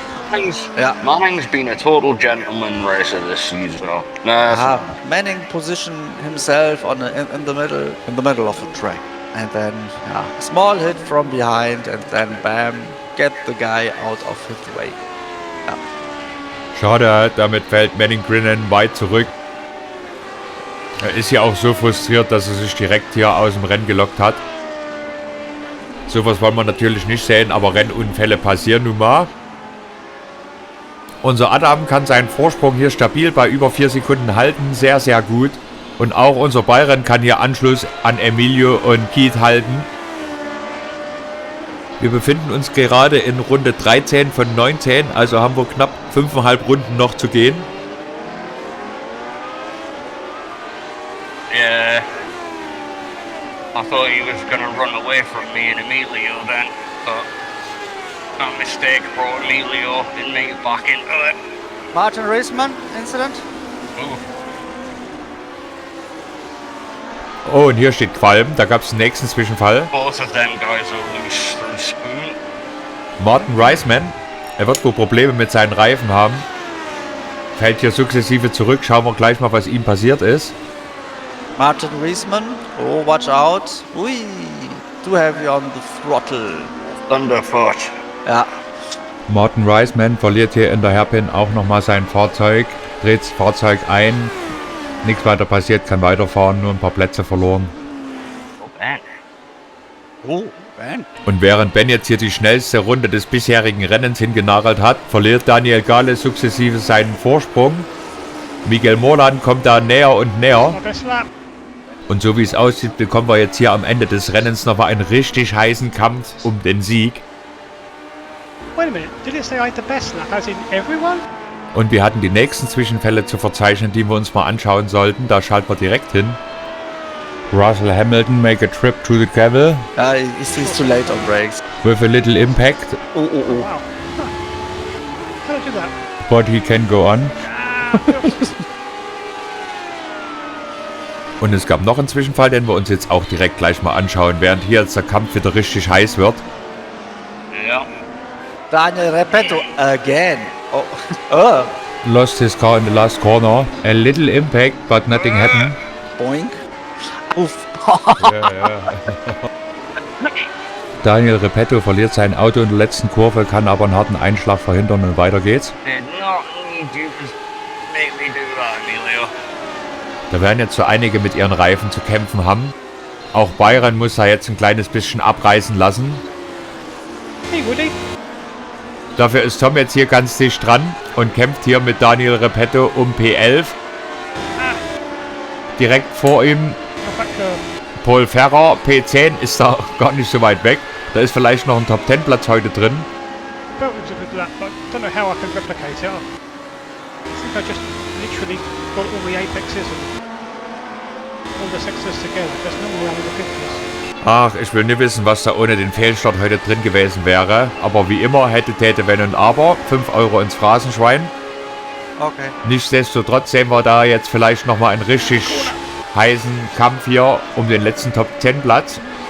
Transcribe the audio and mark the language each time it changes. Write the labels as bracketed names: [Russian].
[English] Manning's been a total gentleman racer this season. So. Manning position himself in the middle of the track, and then small hit from behind, and then bam, get the guy out of his way. Ja. [German] Schade, damit fällt Manning Grinham weit zurück. Er ist ja auch so frustriert, dass er sich direkt hier aus dem Rennen gelockt hat. Sowas wollen wir natürlich nicht sehen, aber Rennunfälle passieren nun mal. Unser Adam kann seinen Vorsprung hier stabil bei über 4 Sekunden halten, sehr, sehr gut. Und auch unser Byron kann hier Anschluss an Emilio und Keith halten. Wir befinden uns gerade in Runde 13 von 19, also haben wir knapp 5,5 Runden noch zu gehen. Yeah. [English] I thought he was gonna run away from me and Emilio then, but that mistake brought Emilio and me back into it. Martin Reisman incident? [German] Oh, und hier steht Qualm, da gab es den nächsten Zwischenfall. [English] Both of them guys are loose through Spoon. [German] Martin Reisman, er wird wohl Probleme mit seinen Reifen haben. Fällt hier sukzessive zurück, schauen wir gleich mal, was ihm passiert ist. [English] Martin Reisman, oh, watch out. Ui, too heavy on the throttle. Thunderfoot. Ja. [German] Martin Reisman verliert hier in der Hairpin auch nochmal sein Fahrzeug, dreht das Fahrzeug ein. Nichts weiter passiert, kann weiterfahren, nur ein paar Plätze verloren. Oh, man. Oh, Ben? Und während Ben jetzt hier die schnellste Runde des bisherigen Rennens hingenagelt hat, verliert Daniel Gale sukzessive seinen Vorsprung. Miguel Morlan kommt da näher und näher. [English] Best lap. [German] Und so wie es aussieht, bekommen wir jetzt hier am Ende des Rennens noch mal einen richtig heißen Kampf um den Sieg. [English] Wait a minute, did it say I had the best lap, as in everyone? [German] Und wir hatten die nächsten Zwischenfälle zu verzeichnen, die wir uns mal anschauen sollten. Da schalten wir direkt hin. [English] Russell Hamilton make a trip to the gravel He's too late on brakes. with a little impact, Oh. Wow. Huh. How did I do that? but he can go on. [German] Und es gab noch einen Zwischenfall, den wir uns jetzt auch direkt gleich mal anschauen, während hier jetzt der Kampf wieder richtig heiß wird. Yeah. [English] Daniel Repetto again. Oh. Lost his car in the last corner. A little impact, but nothing happened. Boink. Uff. [German] Daniel Repetto verliert sein Auto in der letzten Kurve, kann aber einen harten Einschlag verhindern und weiter geht's. [English] Did not need you to make me do that, Emilio. [German] Da werden jetzt so einige mit ihren Reifen zu kämpfen haben. Auch Byron muss da jetzt ein kleines bisschen abreißen lassen. [English] Hey, Woody. [German] Dafür ist Tom jetzt hier ganz dicht dran und kämpft hier mit Daniel Repetto um P11. Direkt vor ihm Paul Ferrer, P10 ist da gar nicht so weit weg. Da ist vielleicht noch ein Top-10-Platz heute drin. [English] Felt it was a good lap, but I don't know how I can replicate it. I think I just literally got all the apexes and all the sectors together. That's normally only the 50s. [German] Ach, ich will nicht wissen, was da ohne den Fehlstart heute drin gewesen wäre. Aber wie immer, hätte, täte, wenn und aber. 5 Euro ins Phrasenschwein. Okay. Nichtsdestotrotz sehen wir da jetzt vielleicht nochmal einen richtig heißen Kampf hier um den letzten Top-10-Platz.